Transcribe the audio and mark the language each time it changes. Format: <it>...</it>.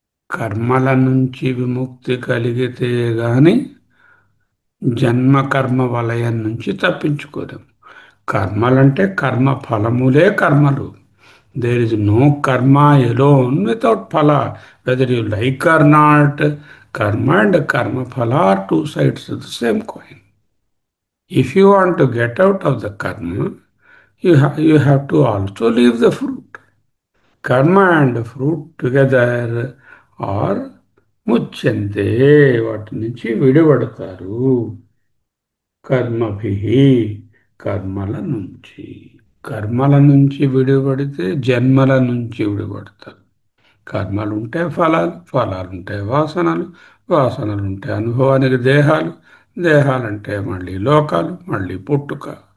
<te>కర్మల నుంచి విముక్తి కలిగితే గాని జన్మ కర్మ వలయం నుంచి తప్పించుకోలేం. కర్మలంటే కర్మ ఫలములే కర్మలు.</te> <en>There is no karma alone without phala. Whether you like or not, karma and karma phala are two sides of the same coin. If you want to get out of the karma, you have to also leave the fruit. Karma and fruit together are</en> <te>ముచ్యంతే, వాటి నుంచి విడిపడతారు. కర్మభిహి కర్మల నుంచి. కర్మల నుంచి విడిపడితే జన్మల నుంచి విడిపడతారు. కర్మలుంటే ఫలాలు, ఫలాలుంటే వాసనలు, వాసనలుంటే అనుభవానికి దేహాలు, దేహాలంటే మళ్ళీ లోకాలు, మళ్ళీ పుట్టుక.</te>